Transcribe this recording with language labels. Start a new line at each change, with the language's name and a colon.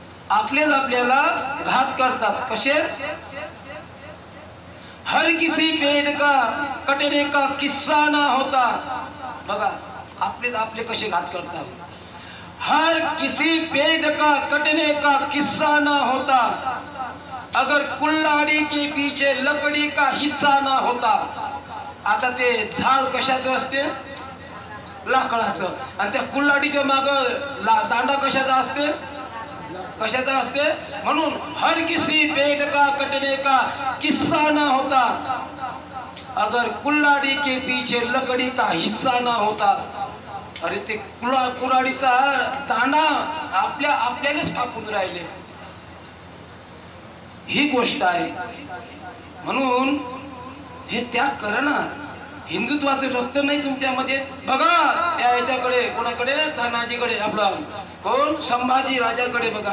Marathi: आपलेच आपल्याला घात करतात. कसे,
Hindi: हर किसी पेड़ का कटने का किस्सा ना होता.
Marathi: बघा आपलेच आपले कसे घात करतात.
Hindi: हर किसी पेड़ का कटने का किस्सा ना होता, अगर कुल्हाड़ी के पीछे लकड़ी का हिस्सा ना होता.
Marathi: आता ते झाड कशाचं असते, लाकडाचं. आणि त्या कुल्हाडीच्या माग दांडा कशाचा असते, कशाचा असते. म्हणून
Hindi: हर किसी पेड़ का कटने का किस्सा ना होता, अगर कुल्हाड़ी के पीछे लकड़ी का हिस्सा ना होता.
Marathi: अरे ते कुऱ्हाडीचा दांडा आपल्यालाच कापून राहिले, ही गोष्ट आहे. म्हणून हे त्याग करा ना. हिंदुत्वाचं रक्त नाही तुमच्यामध्ये. बघा त्या याच्याकडे, कोणाकडे, तानाजीकडे, आपला कोण, संभाजी राजाकडे बघा.